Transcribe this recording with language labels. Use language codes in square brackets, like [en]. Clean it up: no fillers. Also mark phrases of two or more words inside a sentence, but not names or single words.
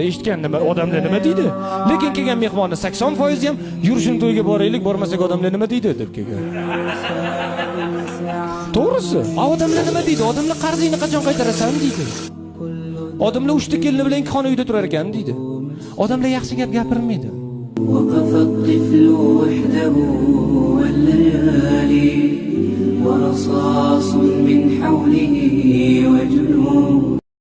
[uz] Eshitgan nima odamlar nima deydi? Lekin kelgan mehmonni 80% ham yurishini to'yga boraylik, bormasak odamlar nima deydi deb kelgan. To'g'risi. Odamlar nima deydi? Odamlar qarzingni qachon qaytarasan deydi. Odamlar 3 ta kelini bilan ikki xona uyda turar ekan deydi. Odamlar yaxshi gap gapirmaydi. [ar] وقف الطفل وحده والليالي ورصاص من حوله وجنون